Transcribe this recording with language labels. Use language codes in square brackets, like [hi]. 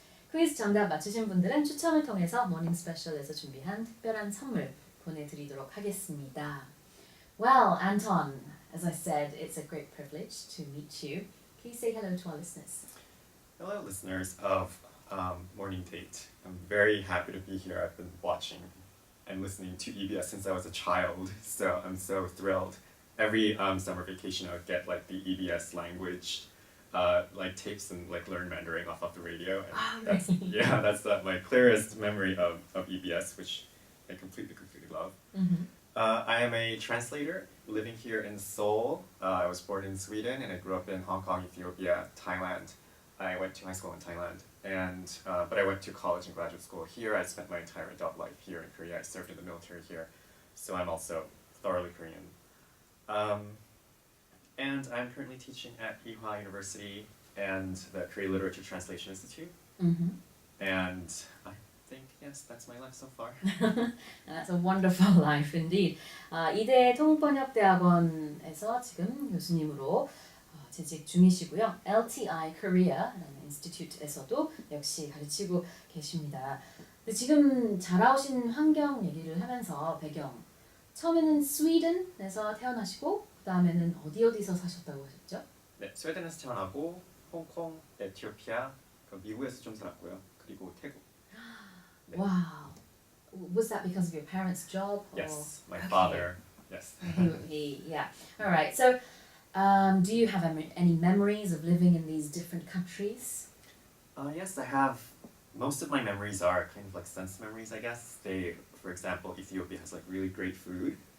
[ko] 퀴즈 정답 맞추신 분들은 추첨을 통해서 모닝스페셜에서 준비한 특별한 선물 보내드리도록 하겠습니다. [en] Well, Anton, as I said, it's a great privilege to meet you. Please say hello to our listeners. Hello, listeners of Morning Date. I'm very happy to be here. I've been watching and listening to EBS since I was a child, so I'm so thrilled. Every summer vacation, I would get like the EBS language like tapes and like learn Mandarin off of the radio. And that's, yeah, that's my clearest memory of EBS, which I completely love. Mm-hmm. I am a translator living here in Seoul. I was born in Sweden and I grew up in Hong Kong, Ethiopia, Thailand. I went to high school in Thailand, and but I went to college and graduate school here. I spent my entire adult life here in Korea. I served in the military here, so I'm also thoroughly Korean. And I'm currently teaching at Ewha University and the Korean Literature Translation Institute. Mm-hmm. And I think, yes, that's my life so far. That's a wonderful life indeed. [ko] 이대 통번역대학원에서 지금 교수님으로 재직 중이시고요. LTI Korea라는 인스티튜트에서도 역시 가르치고 계십니다. 근데 지금 자라오신 환경 얘기를 하면서 배경 처음에는 스웨덴에서 태어나시고 그 다음에는 어디서 사셨다고 하셨죠? 네, 스웨덴에서 태어나고 홍콩, 에티오피아, 미국에서 좀 살았고요. 그리고 태국. 네. [en] Wow. Was that because of your parents' job? Or? Yes, my Okay. father. Yes. Yeah. All right. So, do you have any memories of living in these different countries? Yes, I have. Most of my memories are kind of like sense memories, I guess. For example, Ethiopia has like really great food.